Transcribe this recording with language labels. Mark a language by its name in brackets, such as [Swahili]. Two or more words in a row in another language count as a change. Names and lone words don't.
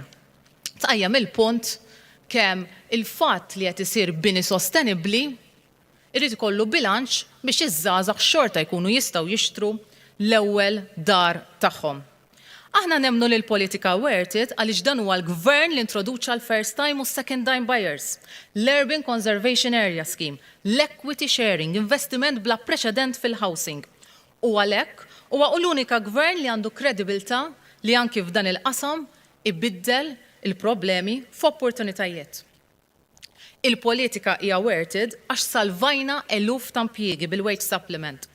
[Maltese] Tqajjem il-punt kemm il-fatt li qed isir bini sostenibbli irid ikollu bilanċ biex iż-żgħażagħ xorta jkunu jistgħu jixtru l-ewwel dar tagħhom. Aħna nemmnu li l-politika [English] worth it [Maltese] għaliex dan huwa l-gvern li introduċa l- [English] first time [Maltese] u [English] second time buyers, [Maltese] l-Urban Conservation Area Scheme, l-Equity Sharing, investiment bla preċedent fil-housing. U għalhekk huwa l-unika gvern li għandu kredibilità li anki f'dan il-qasam ibiddel il-problemi f'opportunitajiet. Il-politika hija [English] worth it [Maltese] għax salvajna eluf ta' impjiegi bil- [English] wage supplement.